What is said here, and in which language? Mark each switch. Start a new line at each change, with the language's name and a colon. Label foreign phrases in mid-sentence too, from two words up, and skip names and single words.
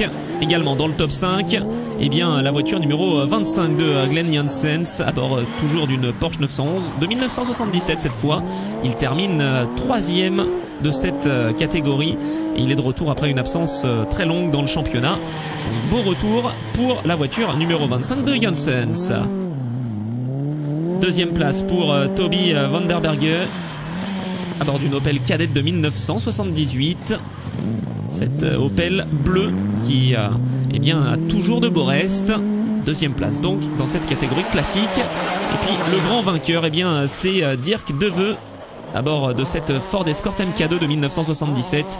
French: Également dans le top 5, la voiture numéro 25 de Glenn Janssens à bord toujours d'une Porsche 911 de 1977 cette fois. Il termine troisième de cette catégorie et il est de retour après une absence très longue dans le championnat. Donc, beau retour pour la voiture numéro 25 de Janssens. Deuxième place pour Toby van der Berge à bord d'une Opel Kadett de 1978. Cette Opel bleue qui a toujours de beaux restes. Deuxième place donc dans cette catégorie classique. Et puis le grand vainqueur, c'est Dirk De Veu à bord de cette Ford Escort MK2 de 1977.